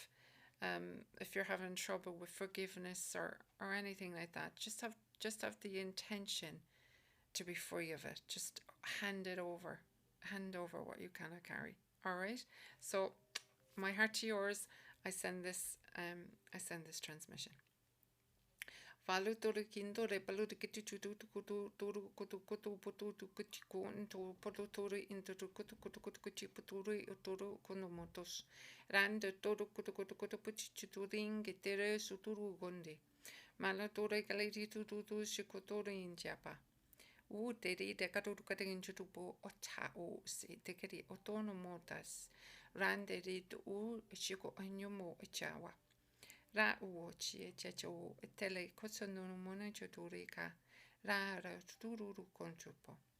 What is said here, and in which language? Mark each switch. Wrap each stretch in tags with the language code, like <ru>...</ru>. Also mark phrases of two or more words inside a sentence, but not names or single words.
<en>If you're having trouble with forgiveness or anything like that, just have the intention to be free of it. Just hand over what you cannot carry. All right. So, my heart to yours. I send this transmission. Falu toro kindo re palu de kiti tutu kutu toro kutu putu tu kuti kun to polo toro into to kutu kuti puturu toro konomotos rande toro kutu puchi turing getere suturu gonde mala tore kaliti tutu shikotoro in japa u teri de katu katin chutupo ota o se te keri otono motas rande rit u shiko anyomo chawa ra uo chi chacho tele kosono mona choturika ra tururu conchupo</en>